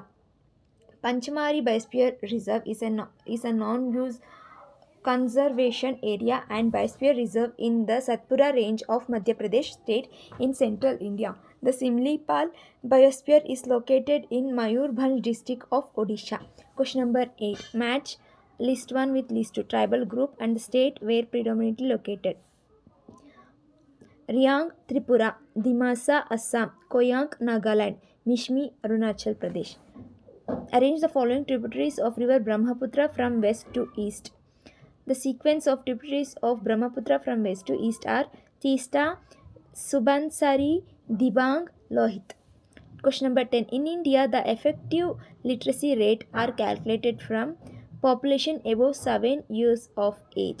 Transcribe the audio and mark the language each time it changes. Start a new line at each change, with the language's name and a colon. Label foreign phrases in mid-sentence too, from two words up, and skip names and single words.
English: Panchamari Biosphere Reserve is a non-use conservation area and biosphere reserve in the Satpura range of Madhya Pradesh state in central India. The Simlipal Biosphere is located in Mayurbhanj district of Odisha. Question number 8. Match list 1 with list 2. Tribal group and the state where predominantly located. Riang Tripura, Dimasa Assam, Koyank Nagaland, Mishmi Arunachal Pradesh. Arrange the following tributaries of river Brahmaputra from west to east. The sequence of tributaries of Brahmaputra from west to east are Teesta, Subansari, Dibang, Lohit. Question number 10. In India, the effective literacy rate are calculated from population above 7 years of age.